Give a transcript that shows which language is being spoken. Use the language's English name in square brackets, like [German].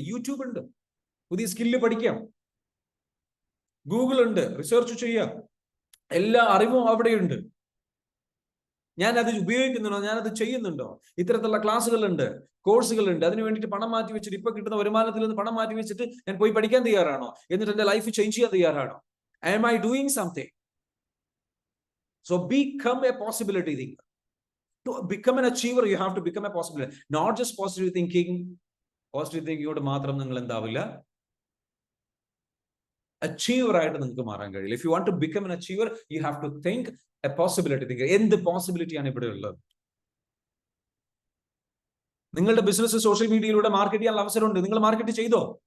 [Malayalam] YouTube ഉണ്ട്, പുതിയ skill പഠിക്കാം, ഗൂഗിൾ ഉണ്ട്, റിസർച്ച് ചെയ്യാം, എല്ലാ അറിവും അവിടെയുണ്ട്. ഞാൻ അത് ഉപയോഗിക്കുന്നുണ്ടോ? ഞാനത് ചെയ്യുന്നുണ്ടോ? ഇത്തരത്തിലുള്ള ക്ലാസ്സുകളുണ്ട്, കോഴ്സുകളുണ്ട്. അതിന് വേണ്ടിയിട്ട് പണം മാറ്റി വെച്ചിട്ട്, ഇപ്പൊ കിട്ടുന്ന വരുമാനത്തിൽ നിന്ന് പണം മാറ്റി വെച്ചിട്ട് ഞാൻ പോയി പഠിക്കാൻ തയ്യാറാണോ? എന്നിട്ട് എന്റെ ലൈഫ് ചേഞ്ച് ചെയ്യാൻ തയ്യാറാണോ? [English] Am I doing something? So become a possibility thinker. To become an achiever, you have to become a possibility. Not just positive thinking. [Malayalam] Positive തിങ്കിങ്ങോട് മാത്രം നിങ്ങൾ എന്താവില്ല, അച്ചീവർ ആയിട്ട് നിങ്ങൾക്ക് മാറാൻ കഴിയില്ല. [English] If you want to become an achiever, you have to think a possibility thinker. [Malayalam] എന്ത് പോസിബിലിറ്റിയാണ് ഇവിടെ ഉള്ളത്? നിങ്ങളുടെ ബിസിനസ് സോഷ്യൽ മീഡിയയിലൂടെ മാർക്കറ്റ് ചെയ്യാനുള്ള അവസരമുണ്ട്, നിങ്ങൾ മാർക്കറ്റ് ചെയ്തോ?